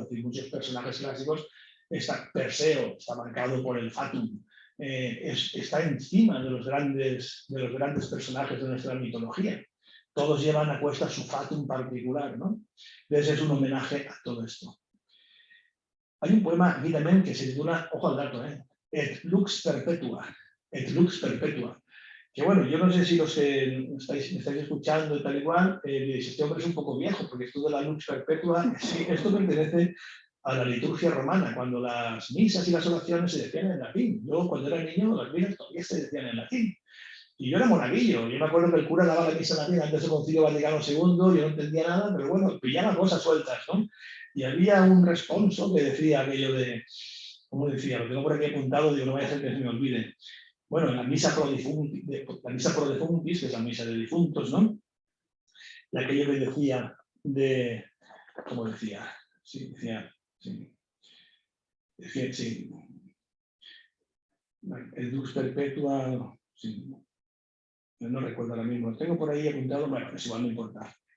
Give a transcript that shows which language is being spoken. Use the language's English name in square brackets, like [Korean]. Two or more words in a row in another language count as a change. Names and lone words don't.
[Spanish] Es decir, muchos personajes clásicos, Perseo está marcado por el fatum. Está encima de los grandes personajes de nuestra mitología. Todos llevan a cuesta su fatum particular, ¿no? Entonces es un homenaje a todo esto. Hay un poema aquí también que se titula, ojo al dato, Et lux perpetua. Et lux perpetua. Que bueno, yo no sé si los que me estáis escuchando y tal igual, este hombre es un poco viejo, porque esto de la [Latin] lux perpetua, [Spanish] sí, esto pertenece a la liturgia romana, cuando las misas y las oraciones se decían en latín. Yo cuando era niño, las misas todavía se decían en latín. Y yo era monaguillo, yo me acuerdo que el cura daba la misa en latín antes del Concilio Vaticano II, yo no entendía nada, pero bueno, pillaba cosas sueltas, ¿no? Y había un responso que decía aquello de, ¿cómo decía? Lo tengo por aquí apuntado, digo, no vaya a ser que se me olvide. Bueno, la misa [Latin] pro defuntis, [Spanish] que es la misa de difuntos, ¿no? de aquello que decía de, ¿cómo decía? Sí, decía, sí. El [Latin] Dux Perpetua, [Spanish] sí. No recuerdo ahora mismo, lo tengo por ahí apuntado, bueno, es igual, no importa.